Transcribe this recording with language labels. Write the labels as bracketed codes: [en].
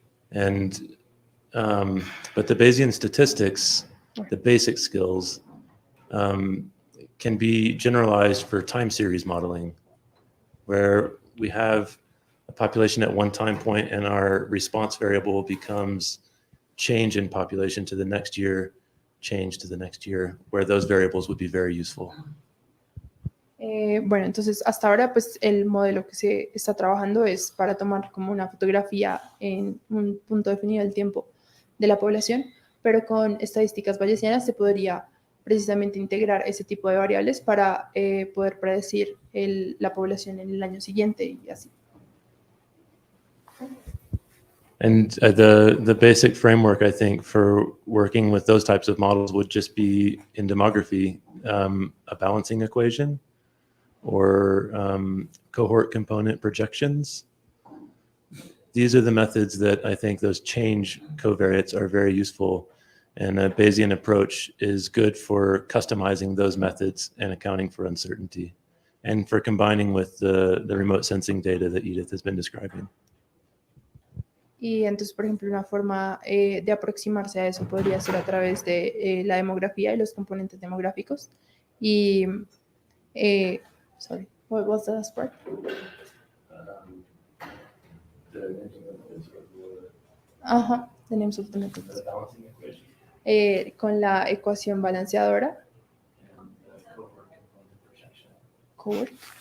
[en] And but the Bayesian statistics, the basic skills, can be generalized for time series modeling, where we have a population at one time point and our response variable becomes change in population to the next year, change to the next year, where those variables would be very useful. [es] Bueno, entonces hasta ahora pues el modelo que se está trabajando es para tomar como una fotografía en un punto definido del tiempo de la población, pero con estadísticas bayesianas se podría precisamente integrar ese tipo de variables para poder predecir la población en el año siguiente y así. [en] And the basic framework, I think, for working with those types of models would just be in demography, a balancing equation, or cohort component projections. These are the methods that I think those change covariates are very useful, and a Bayesian approach is good for customizing those methods and accounting for uncertainty, and for combining with the remote sensing data that Edith has been describing. [es] Y entonces, por ejemplo, una forma de aproximarse a eso podría ser a través de la demografía y los componentes demográficos. [en] Y, sorry, what was the last part? Ajá, the names of the methods. [es] Con la ecuación balanceadora. [en] Cohort.